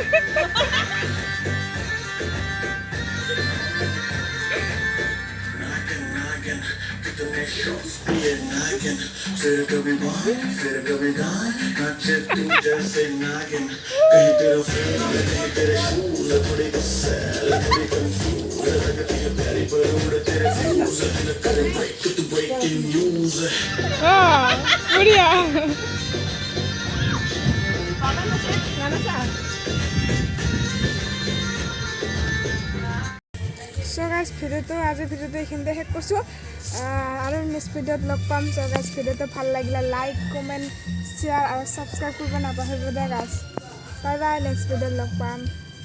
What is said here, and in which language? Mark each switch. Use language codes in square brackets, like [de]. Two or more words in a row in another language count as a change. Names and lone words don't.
[hi] फिर कभी बाहर फिर कभी गाय नाचे तू जैसे नागिन कहीं तेरा फोन कहीं तेरे शूज थोड़ी गुस्सैल थोड़ी कंफ्यूज लगती है प्यारी पर उड़ तेरे व्यूज दिल करे [en] break to breaking news [as] বঢ়িয়া [en] so guys [as] ভিডিওটো আজিৰ ভিডিওটো এইখিনিতে শেষ কৰিছোঁ আৰু নেক্সট ভিডিঅ'ত লগ পাম [en] so guys [as] ভিডিওটো ভাল লাগিলে [en] like comment share [as] আৰু ছাবস্ক্ৰাইব কৰিব নাপাহৰিব দে গাইজ [en] bye bye [as] নেক্সট ভিডিঅ'ত লগ পাম